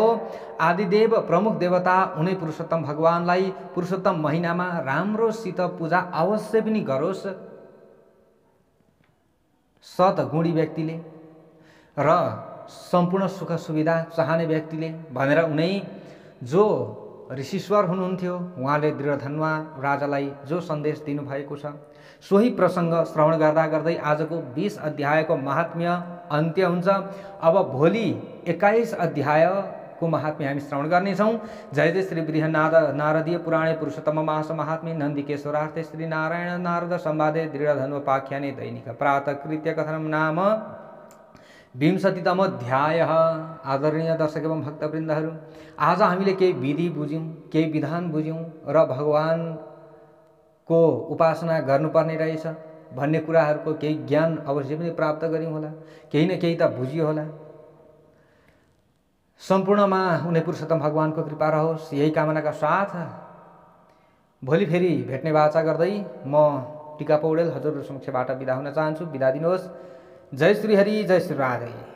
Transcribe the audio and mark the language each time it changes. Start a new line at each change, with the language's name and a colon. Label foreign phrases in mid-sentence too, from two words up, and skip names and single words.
Nepali: आदिदेव प्रमुख देवता उनै पुरुषोत्तम भगवानलाई पुरुषोत्तम महिनामा राम्रोसित पूजा अवश्य पनि गरोस् सद्गुणी व्यक्तिले र सम्पूर्ण सुख सुविधा चाहने व्यक्तिले भनेर उनै जो ऋषिश्वर हुनुहुन्थ्यो उहाँले दृढधनुवा राजालाई जो सन्देश दिनुभएको छ सोही प्रसङ्ग श्रवण गर्दा गर्दै आजको 20 अध्यायको महात्म्य अन्त्य हुन्छ। अब भोलि 21 अध्यायको महात्म्य हामी श्रवण गर्नेछौँ।
Sanskrit: जय जय श्री बृहन्नाथ नारदीय पुराणे पुरुषोत्तम मास महात्म्य नन्दिकेश्वरार्थे श्री नारायण नारद संवादे दृढधनुपाख्याने दैनिक प्रातकृत्य कथनं नाम 20तम अध्याय।
Nepali: आदरणीय दर्शक एवं भक्तवृन्दहरू, आज हामीले केही विधि बुझ्यौँ, केही विधान बुझ्यौँ र भगवानको उपासना गर्नुपर्ने रहेछ भन्ने कुराहरूको केही ज्ञान अवश्य पनि प्राप्त गर्यौँ होला, केही न केही त बुझियो होला। सम्पूर्णमा उनी पुरुषोत्तम भगवानको कृपा रहोस् यही कामनाका साथ भोलि फेरि भेट्ने वाचा गर्दै म टीका पौडेल हजुरहरू समक्षबाट बिदा हुन चाहन्छु। बिदा दिनुहोस्। जय श्री हरि, जय श्री राधे।